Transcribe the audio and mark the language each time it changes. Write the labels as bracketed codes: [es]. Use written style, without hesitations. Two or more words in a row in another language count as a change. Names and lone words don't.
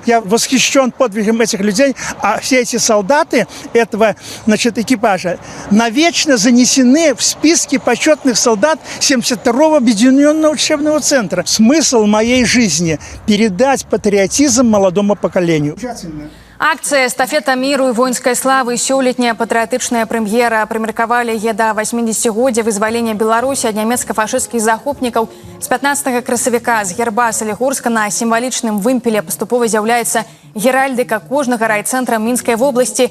[ru] Я восхищен подвигом этих людей. А все эти солдаты этого, экипажа навечно занесены в списки почетных солдат 72-го объединенного учебного центра. Смысл моей жизни – передать патриотизм молодому поколению. [be] Акцыя «Эстафета міру і воінскай славы» сёлетняя патрыятычная прэм'ера. Прымеркавалі яе да 80-годдзя вызвалення Беларусі ад нямецка-фашысцкіх захопнікаў. З 15 красавіка з герба Салігорска на сімвалічным вымпеле паступова з'яўляецца геральдыка кожнага райцэнтра Мінскай вобласці.